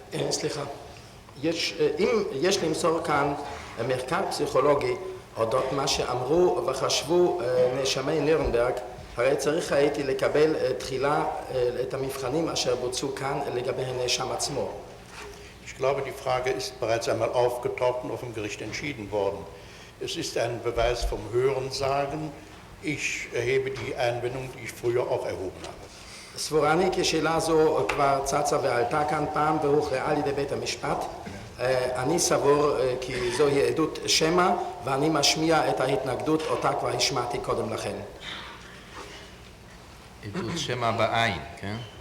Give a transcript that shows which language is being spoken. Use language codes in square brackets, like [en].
[he] סליחה, אם יש למסור כאן מחקר פסיכולוגי אודות מה שאמרו וחשבו נאשמי נירנברג, הרי צריך הייתי לקבל תחילה את המבחנים אשר בוצעו כאן לגבי הנאשם עצמו. [de] Ich glaube, die Frage ist bereits einmal aufgetaucht und auf dem Gericht entschieden worden. Es ist ein Beweis vom Hörensagen. Ich erhebe die Einwendung, die ich früher auch erhoben habe. [he] סבורני כי שאלה זו כבר צצה ועלתה כאן פעם והוכרעה על ידי בית המשפט. אני סבור כי זוהי עדות שמע ואני משמיע את ההתנגדות אותה כבר השמעתי קודם לכן. עדות שמע בעין, כן?